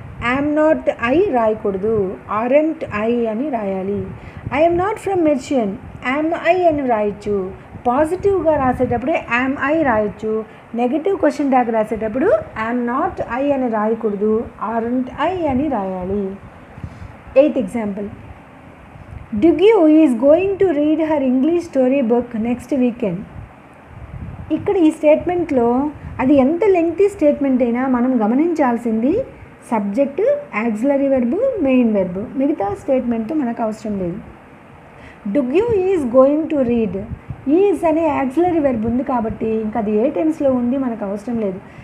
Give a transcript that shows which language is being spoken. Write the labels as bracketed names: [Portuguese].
[English] am not I [Telugu] రాయకూడదు, [English] aren't I [Telugu] అని రాయాలి. [English] I am not from Mercian, am I [Telugu] అని రాయొచ్చు. పాజిటివ్గా రాసేటప్పుడు [English] am I [Telugu] రాయొచ్చు. నెగటివ్ క్వశ్చన్ ట్యాగ్ రాసేటప్పుడు [English] am not I [Telugu] అని రాయకూడదు, [English] aren't I [Telugu] అని రాయాలి. [English] Eighth example, Dugu is going to read her English story book next weekend. [Telugu] ఇక్కడ ఈ స్టేట్మెంట్లో అది ఎంత లెంగ్తీ స్టేట్మెంట్ అయినా మనం గమనించాల్సింది subject, auxiliary verb, main verb. మిగతా స్టేట్మెంట్ మనకు అవసరం లేదు. [English] Dugu is going to read. [Telugu] Is అనే యాక్సిలరీ వెర్బ్ ఉంది కాబట్టి ఇంకా అది ఏ టెన్స్లో ఉంది మనకు అవసరం లేదు.